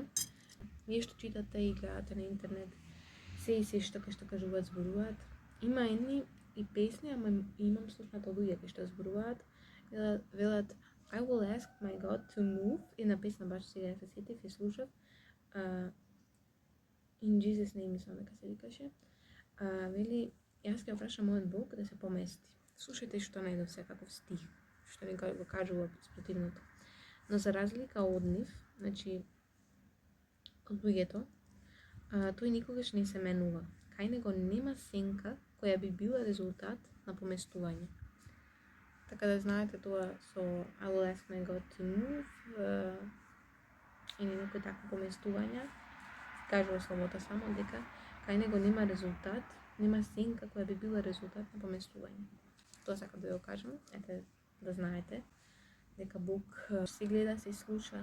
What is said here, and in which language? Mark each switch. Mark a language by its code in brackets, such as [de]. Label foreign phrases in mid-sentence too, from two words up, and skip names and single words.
[mk] Вие што читате и гледате на интернет, се што кажуваат, зборуваат. Има едни и песни, ама имам слушнато луѓе што зборуваат. [en] Велат I will ask my God to move. [mk] Една песна баш сега се сетив и слушав. [en] In Jesus name [mk] мислам дека се викаше. Вели јас ќе прашам мојот Бог да се помести. Слушајте што најдов секаков стих, што ми го кажува спротивното. Но за разлика од нив, значи од луѓето, тој никогаш не се менува. Кај него нема сенка која би била резултат на поместување. Така да знаете тоа со [en] I will ask my God to move [mk] или некој такво поместување, кажува словото само дека кај него нема резултат, нема сенка која би била резултат на поместување. Тоа сакам да ја кажам, ете да знаете дека Бог се гледа, се слуша.